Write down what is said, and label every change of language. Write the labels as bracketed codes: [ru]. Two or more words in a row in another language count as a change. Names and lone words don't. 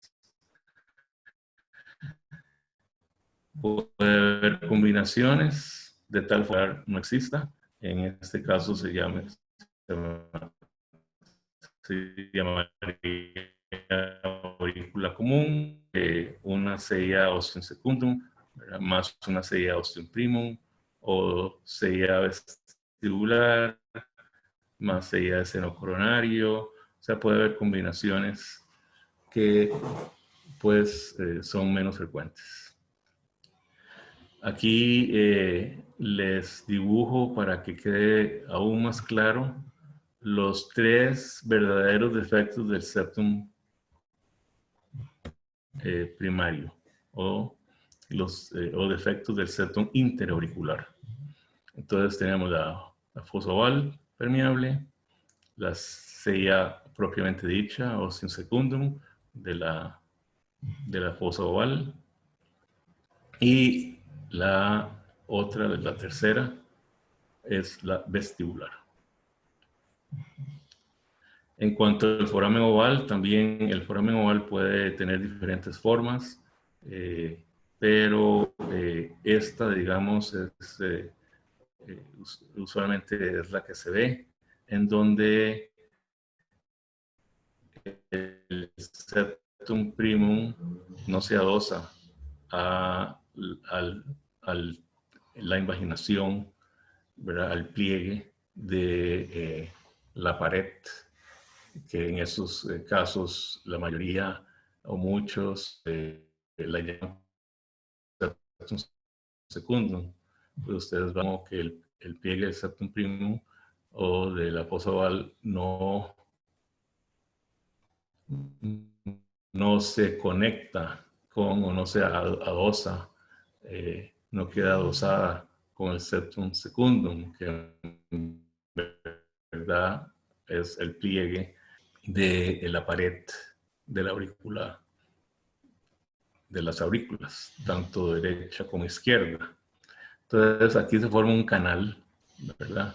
[es] Puede haber combinaciones de tal forma no exista. En este caso se llamaría aurícula común, una CIA [la] ostium secundum, [es] más una CIA [la] ostium primum, [es] o CIA vestibular, más CIA de seno coronario. O sea, puede haber combinaciones que pues son menos frecuentes. Aquí les dibujo para que quede aún más claro los 3 verdaderos defectos del septum primario o defectos del septum interauricular. Entonces tenemos la fosa oval permeable, la CIA propiamente dicha, [la] ostium secundum, [es] de la fosa oval, y la otra, la tercera, es la vestibular. En cuanto al foramen oval, también el foramen oval puede tener diferentes formas, pero esta, digamos, usualmente es la que se ve, en donde el [la] septum primum [es] no se adosa a la invaginación, ¿verdad? Al pliegue de la pared, que en esos casos la mayoría o muchos la llaman [la] septum secundum. [es] Pues ustedes van a que el pliegue del [la] septum primum [es] o de la fosa oval no se conecta con o no se adosa, no queda adosada con el [la] septum secundum, [es] que en verdad es el pliegue de la pared de la aurícula, de las aurículas, tanto derecha como izquierda. Entonces aquí se forma un canal, ¿verdad?